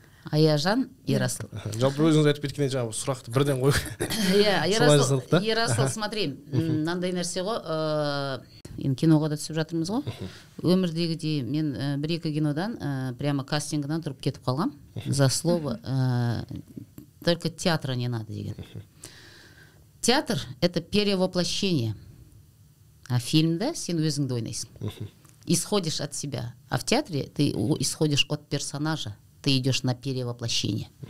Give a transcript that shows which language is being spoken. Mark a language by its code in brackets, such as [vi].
[kk] Аяжан, Ерасыл. Жалпы өзіңіз айтып кеткенде жаңағы сұрақты бірден қой. Ерасыл, смотри, мынандай нәрсе ғой, енді киноға да түсіп жатырмыз ғой. Өмірдегідей мен бір-екі кинодан прямо кастингынан тұрып кетіп қалғам. [ru] За слово только театра не надо деген. Театр — это перевоплощение. [kk] А фильмда сен өзіңді ойнайсың. [ru] Исходишь от себя. А в театре ты исходишь от персонажа. Ты идешь на перевоплощение.